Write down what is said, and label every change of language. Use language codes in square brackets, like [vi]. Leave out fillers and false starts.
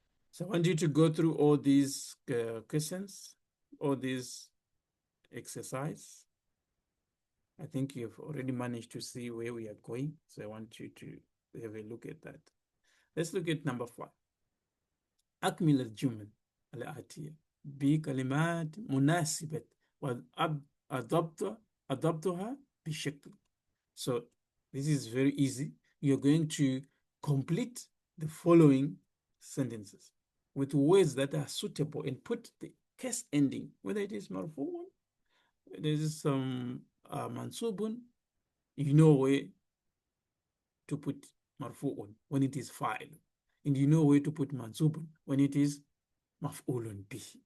[en] So I want you to go through all these questions, all these exercise. I think you've already managed to see where we are going, so I want you to have a look at that. Let's look at number 5. [ar] أكمل الجمل الآتية بكلمات مناسبة وأضبطها بشكل. [en] So this is very easy. You're going to complete the following sentences with words that are suitable and put the case ending, whether it is marfu'un, there is some mansubun, you know where to put marfu'un when it is fa'il, and you know where to put mansubun when it is maf'ulun bih.